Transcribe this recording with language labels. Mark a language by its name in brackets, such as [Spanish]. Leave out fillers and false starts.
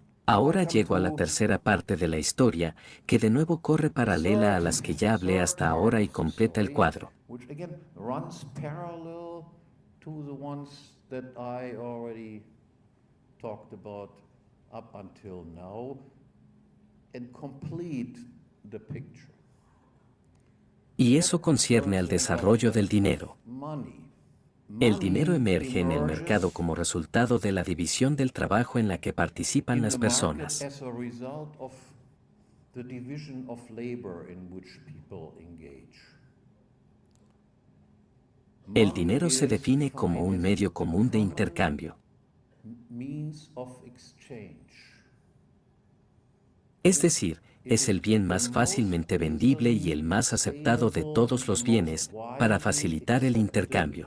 [Spanish] Ahora llego a la tercera parte de la historia, que de nuevo corre paralela a las que ya hablé hasta ahora y completa el cuadro. [English] Which again runs parallel to the ones that I already talked about up until now and complete the picture. [Spanish] Y eso concierne al desarrollo del dinero. El dinero emerge en el mercado como resultado de la división del trabajo en la que participan las personas. [English] As a result of the division of labor in which people engage. [Spanish] El dinero se define como un medio común de intercambio. [English] Means of exchange. [Spanish] Es decir, es el bien más fácilmente vendible y el más aceptado de todos los bienes para facilitar el intercambio.